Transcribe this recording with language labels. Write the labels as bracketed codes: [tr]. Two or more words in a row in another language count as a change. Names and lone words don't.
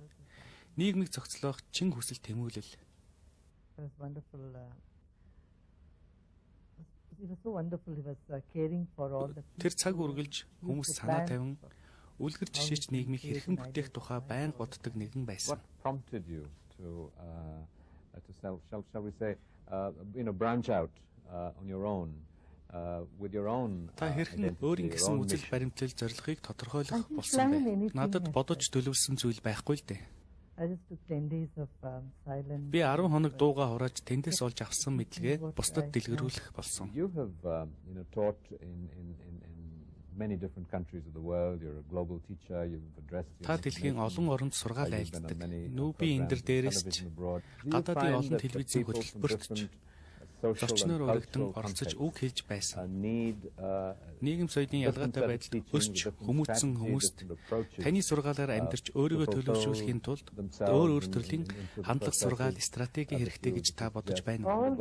[mn] Нийгмийг зохицлох чин хүсэл тэмүүлэл. Тэр цаг үргэлж хүмүүс санаа тавин үлгэр жишээч нийгмийг хэрхэн бүтээх тухай байн боддог нэгэн байсан. [en] Branch out on your own with your own. [mn] Та хэрхэн өөрийн гэсэн үзэл баримтлал зорилгыг тодорхойлох болсон бэ? Надад бодож төлөвлөсөн зүйл байхгүй л дээ. Би 10 хоног дуугаа хурааж тэндээс олж авсан мэдлэгээ бусдад дэлгэрүүлэх болсон. [en] You have taught in many different countries of the world. You're a global teacher. You've addressed. [mn] Та дэлхийн олон оронд сургаал айлддаг. Нүүби энэ дээрээс ч гадаадын олон телевизийн хөтөлбөрт ч зочноор өргөдөн оролцож үг хэлж байсан. Нийгэм соёлын ялгаатай байдалд өсч хүмүүцсэн хүмүүст таны сургаалаар амьдарч өөрийгөө төлөвшүүлэхийн тулд өөр төрлийн хандлага сургаал стратеги хэрэгтэй гэж та бодож байна уу?